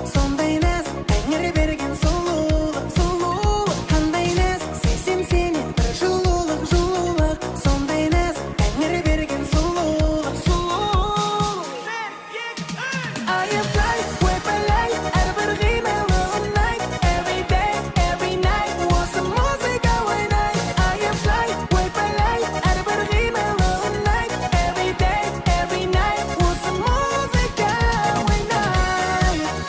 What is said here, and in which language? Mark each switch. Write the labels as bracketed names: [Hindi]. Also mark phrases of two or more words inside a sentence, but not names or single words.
[Kazakh] Сондай нәзік Тәңір берген сұлулық, сұлулық. Қандай нәзік сезсем сенен бір жылулық, жылулық. Сондай нәзік Тәңір берген сұлулық, сұлулық. Ай, ай, ойпырай, әрбір қимылы ұнайды. [English] Every day, every night, [Kazakh] осы музыка ойнайды. Ай, ай, ойпырай, әрбір қимылы ұнайды. [English] Every day, every night, [Kazakh] осы музыка ойнайды.